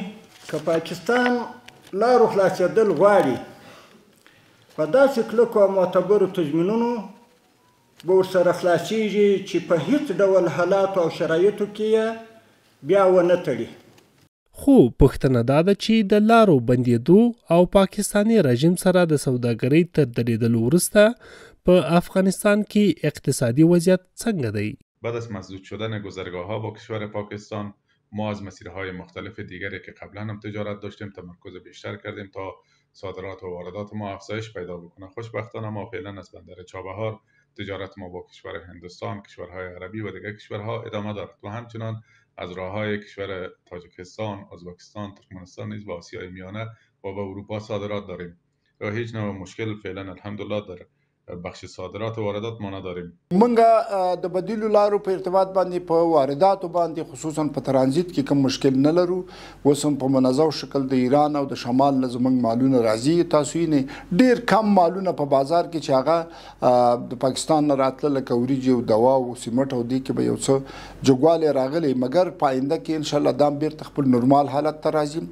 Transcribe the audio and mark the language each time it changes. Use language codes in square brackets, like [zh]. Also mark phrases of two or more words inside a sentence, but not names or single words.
[ps] که پاکستان لارو خلاصېدل غواړي په داسې کلکو او معتبرو تضمینونو به ورسره خلاصېږي چې په هیڅ ډول حالاتو او شرایطو کې یې بیا ونه تړي. خو پوښتنه دا ده چې د لارو بندېدو او پاکستاني رژیم سره د سوداګرۍ تر درېدلو وروسته په افغانستان کې اقتصادي وضعیت څنګه دی؟ [fa] بعد از مسدود شدن گذرگاه‌ها با کشور پاکستان ما از مسیرهای مختلف دیگری که قبلا هم تجارت داشتیم تمرکز بیشتر کردیم تا صادرات و واردات ما افزایش پیدا بکنه. خوشبختانه ما فعلا از بندر چابهار تجارت ما با کشور هندوستان، کشورهای عربی و دیگر کشورها ادامه دارد و همچنان از راههای کشور تاجیکستان، ازبکستان، ترکمنستان نیز به آسیای میانه و به اروپا صادرات داریم و هیچ نوع مشکل فعلا الحمدلله در بخش صادرات و واردات ما نداریم. [ps] منګه د بدیلو لارو په ارتباط باندې په وارداتو باندې خصوصا په ترانزیت کې کوم مشکل نه لرو. اوس هم په منظم شکل د ایران او د شمال نه زموږ مالونه راځي. تاسو یې ډېر کم مالونه په بازار کې چې هغه د پاکستان نه راتله لکه وریجې او دوا او سیمټ او دې کې به یو څه جګوالی راغلی، مګر په آینده کې انشاءالله دا بیرته خپل نورمال حالت ته راځي.